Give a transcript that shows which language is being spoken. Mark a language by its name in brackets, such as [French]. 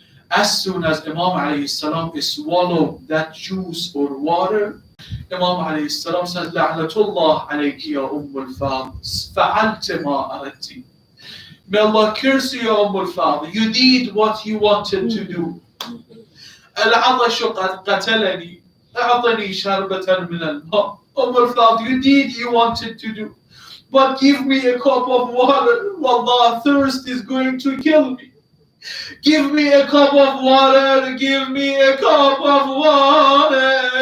[English] As soon as Imam alayhi salam swallowed that juice or water, Imam alayhi salam said, [Arabic] La'natullah alayki ya al-Fadl, fa'alti ma aradti. [English] May Allah curse you, ya al-Fadl. You did what you wanted to do. [Arabic] العطش قد قتلني أعطني شربة من الماء. [English] al-Fadl, you did you wanted to do, but give me a cup of water. Wallah, thirst is going to kill me. Give me a cup of water. Give me a cup of water.